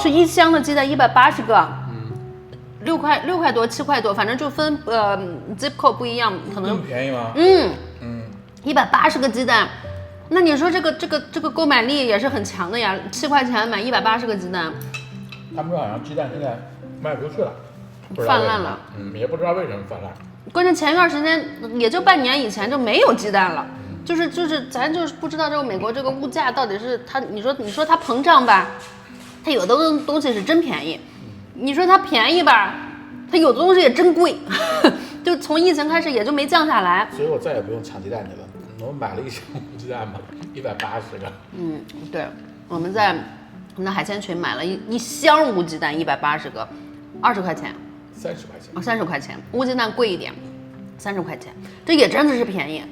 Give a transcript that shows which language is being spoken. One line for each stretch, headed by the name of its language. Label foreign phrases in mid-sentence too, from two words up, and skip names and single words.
Chinese: 是1箱的雞蛋180個。6塊多7塊多，反正就分
English: zip code
Chinese: 不一樣，可能更便宜嗎？180個雞蛋，那你說這個購買力也是很強的呀，7塊錢買180個雞蛋。他們說好像雞蛋現在賣不出去了，泛濫了。也不知道為什麼泛濫。關鍵前一段時間也就半年以前就沒有雞蛋了，就是咱就是不知道這個美國這個物價到底是它，你說它膨脹吧，它有的東西是真便宜。你說它便宜吧，它有的東西也真貴，就從疫情開始也就沒降下來。所以我再也不用搶雞蛋去了，我買了1箱雞蛋嘛，180個。對，我們在我们的海鮮群買了一箱烏雞蛋180個，20塊錢，30塊錢。 30塊錢，烏雞蛋貴一點，30塊錢，這也真的是便宜。